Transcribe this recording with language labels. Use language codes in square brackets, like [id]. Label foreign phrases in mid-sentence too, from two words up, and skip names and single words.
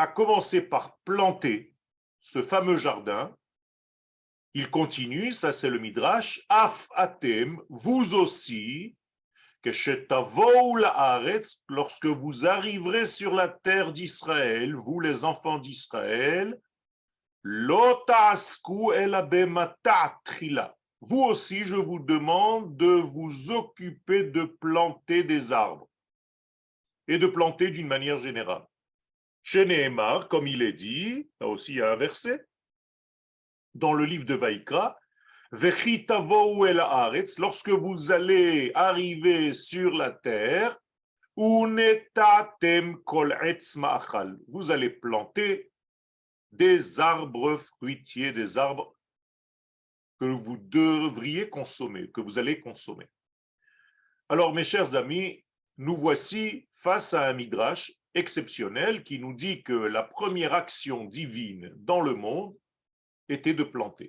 [fr] commencé par planter ce fameux jardin, il continue, ça c'est le Midrash, [he] אף אתם, [fr] vous aussi, que lorsque vous arriverez sur la terre d'Israël, vous les enfants d'Israël, vous aussi, je vous demande de vous occuper de planter des arbres et de planter d'une manière générale. Chez Nehemar, comme il est dit, là aussi il y a un verset, dans le livre de Vaïkra, [he] וכי תבואו אל הארץ, [fr] lorsque vous allez arriver sur la terre, [he] ונטעתם כל עץ מאכל, [fr] vous allez planter des arbres fruitiers, des arbres que vous devriez consommer, que vous allez consommer. Alors, mes chers amis, nous voici face à un midrash exceptionnel qui nous dit que la première action divine dans le monde était de planter.